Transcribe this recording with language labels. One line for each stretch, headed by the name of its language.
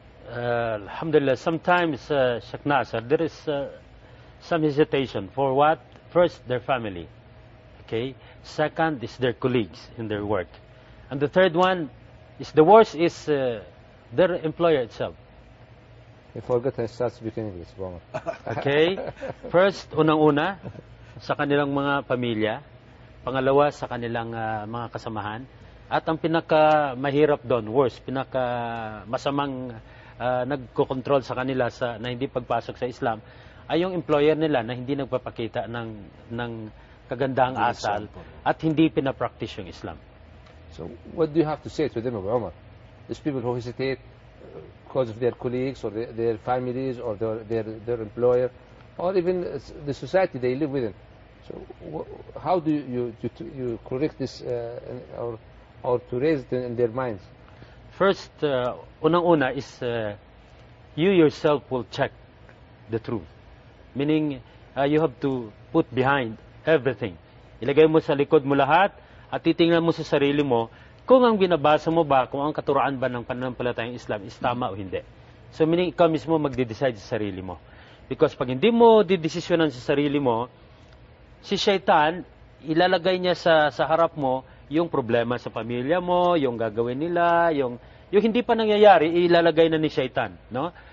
English: Alhamdulillah, sometimes, Sheikh Nasser, there is some hesitation. For what? First, their family. Okay. Second is their colleagues in their work. And the third one is the worst is their employer itself. You forgot to start speaking English, Abu Umar. Okay.
Filipino: First, unang-una, sa kanilang mga pamilya. Pangalawa, sa kanilang mga kasamahan. At ang pinaka-mahirap doon, worse, pinaka-masamang nagko-control sa kanila na hindi pagpasok sa Islam, ay yung employer nila na hindi nagpapakita ng kagandahang asal at hindi pinapractice yung Islam.
English: So, what do you have to say to them, Abu Umar? These people who hesitate because of their colleagues or their families or their employer or even the society they live within. So, how do you correct this or to raise it in their minds? First,
Filipino: unang-una
English: is you yourself will check the truth. Meaning, you have to put behind everything.
Filipino: Ilagay mo sa likod mo lahat at titingnan mo sa sarili mo kung ang binabasa mo ba, kung ang katuraan ba ng pananampalatayang Islam is tama o hindi. So, meaning, ikaw mismo magde-decide sa sarili mo. Because pag hindi mo didesisyonan sa sarili mo, si Shaitan, ilalagay niya sa harap mo yung problema sa pamilya mo, yung gagawin nila, yung hindi pa nangyayari, ilalagay na ni Shaitan, no?